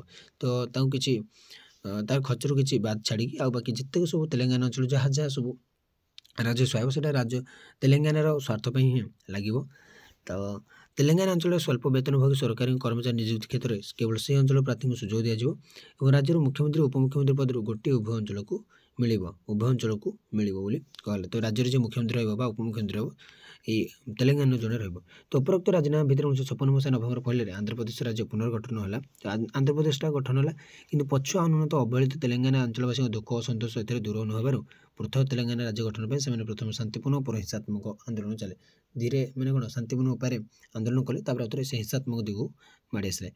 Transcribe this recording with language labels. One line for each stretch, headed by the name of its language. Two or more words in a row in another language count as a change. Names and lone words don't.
Odia: ତ ତାଙ୍କୁ କିଛି ତାର ଖର୍ଚ୍ଚରୁ କିଛି ବାଦ ଛାଡ଼ିକି ଆଉ ବାକି ଯେତେକ ସବୁ ତେଲେଙ୍ଗାନା ଅଞ୍ଚଳ ଯାହା ସବୁ ରାଜସ୍ୱ ଆସିବ ସେଇଟା ତେଲେଙ୍ଗାନାର ସ୍ୱାର୍ଥ ପାଇଁ ହିଁ ଲାଗିବ। ତ ତେଲେଙ୍ଗାନା ଅଞ୍ଚଳରେ ସ୍ୱଳ୍ପ ବେତନଭୋଗୀ ସରକାରୀ କର୍ମଚାରୀ ନିଯୁକ୍ତି କ୍ଷେତ୍ରରେ କେବଳ ସେହି ଅଞ୍ଚଳ ପ୍ରାର୍ଥୀଙ୍କୁ ସୁଯୋଗ ଦିଆଯିବ ଏବଂ ରାଜ୍ୟର ମୁଖ୍ୟମନ୍ତ୍ରୀ ଉପମୁଖ୍ୟମନ୍ତ୍ରୀ ପଦରୁ ଗୋଟିଏ ଉଭୟ ଅଞ୍ଚଳକୁ ମିଳିବ ବୋଲି କହିଲେ। ତ ରାଜ୍ୟରେ ଯେ ମୁଖ୍ୟମନ୍ତ୍ରୀ ରହିବ ବା ଉପମୁଖ୍ୟମନ୍ତ୍ରୀ ରହିବ ଏଇ ତେଲେଙ୍ଗାନା ଜଣେ ରହିବ। ତ ଉପରୋକ୍ତ ରାଜିନାମା ଭିତରେ 1956 মସିହା ନଭେମ୍ବର 1ରେ ଆନ୍ଧ୍ରପ୍ରଦେଶ ରାଜ୍ୟ ପୁନର୍ଗଠନ ହେଲା। ଆନ୍ଧ୍ରପ୍ରଦେଶଟା ଗଠନ ହେଲା, କିନ୍ତୁ ପଛୁଆ ଅନୁନ୍ନତ ଅବହେଳିତ ତେଲେଙ୍ଗାନା ଅଞ୍ଚଳବାସୀଙ୍କ ଦୁଃଖ ଓ ଅସନ୍ତୋଷ ଏଥିରେ ଦୂର ନ ହେବାରୁ ପୃଥକ ତେଲେଙ୍ଗାନା ରାଜ୍ୟ ଗଠନ ପାଇଁ ସେମାନେ ପ୍ରଥମେ ଶାନ୍ତିପୂର୍ଣ୍ଣ ଓ ହିଂସାତ୍ମକ ଆନ୍ଦୋଳନ ଧୀରେ ମାନେ କ'ଣ ଶାନ୍ତିପୂର୍ଣ୍ଣ ଉପାୟରେ ଆନ୍ଦୋଳନ କଲେ, ତାପରେ ଆଉ ଥରେ ସେ ହିଂସାତ୍ମକ ଦିଗକୁ ମାଡ଼ି ଆସିଲେ।